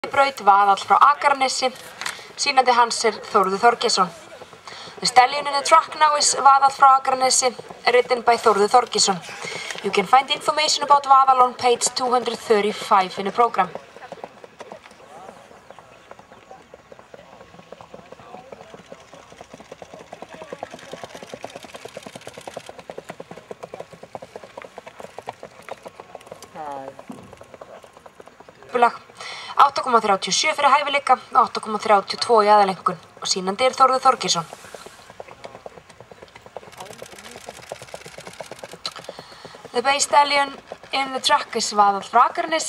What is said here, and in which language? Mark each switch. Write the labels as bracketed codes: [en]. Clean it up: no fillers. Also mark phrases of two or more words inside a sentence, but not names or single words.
[is] Braut Vaðall frá Akranesi. Sýnandi hans Þórður Þorgeirsson. [en] The stallion in the track now is Vaðall frá Akranesi, written by Þórður Þorgeirsson. You can find information about Vaðall on page 235 in the program. [is] Lag 8,37 fyrir hæfileika og 8,32 í aðalengun og sýnandi Þórður Þorgeirsson. [en] The bay stallion in the track is Vaðall frá Akranesi.